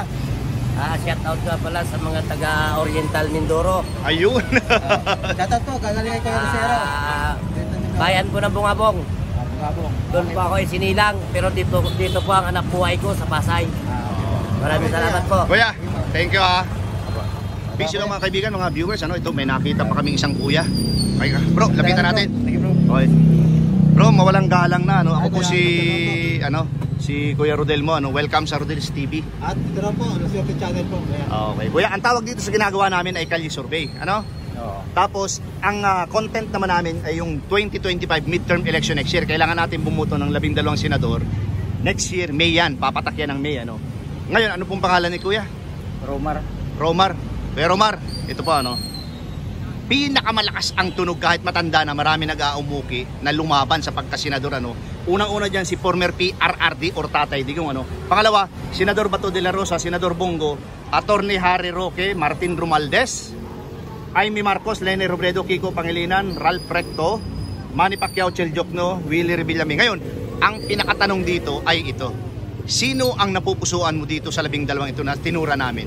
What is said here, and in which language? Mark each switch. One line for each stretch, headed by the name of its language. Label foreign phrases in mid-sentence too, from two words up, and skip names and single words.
Filipino: Shoutout ka pala sa mga taga-Oriental Mindoro. Ayun. Shoutout po, gagaling kay Kuya Rosero. Bayan po ng Bungabong. Doon po ako sinilang, pero dito po ang anak buhay ko sa Pasay. Maraming salamat po. Kuya,
English: thank you
Filipino: Peace lang mga kaibigan, mga viewers. Ito, may nakita pa kaming isang kuya.
English: Okay, bro,
Filipino: lapitan natin.
English: Thank you bro. Okay. Bro,
Filipino: mawalang galang na. Ako po si Kuya Rodel mo. Welcome sa Rodel's TV. At ito na po, Laswerte Channel po. Okay. Kuya, ang tawag dito sa ginagawa namin ay
English: kalye survey.
Filipino: Tapos, ang content naman namin ay yung 2025
English: midterm election next year.
Filipino: Kailangan natin bumuto ng 12 senador.
English: Next year,
Filipino: May yan. Papatak yan ng May. Ngayon, ano pong pangalan ni Kuya? Romar. Romar. Kuya Romar, ito po pinakamalakas ang tunog kahit matanda na, marami nag-aumuki na lumaban sa pagkasenador, ano. Unang-una diyan si former PRRD or Tatay Digong, ano. Pangalawa, Senador Bato de la Rosa, Senador Bongo, Attorney Harry Roque, Martin Romualdez, Amy Marcos, Lene Robredo, Kiko Pangilinan, Ralph Recto, Manny Pacquiao, Chel Jokno, Willie Revillame. Ngayon, ang pinakatanong dito ay ito. Sino ang napupusuan mo dito sa 12 ito na tinura namin?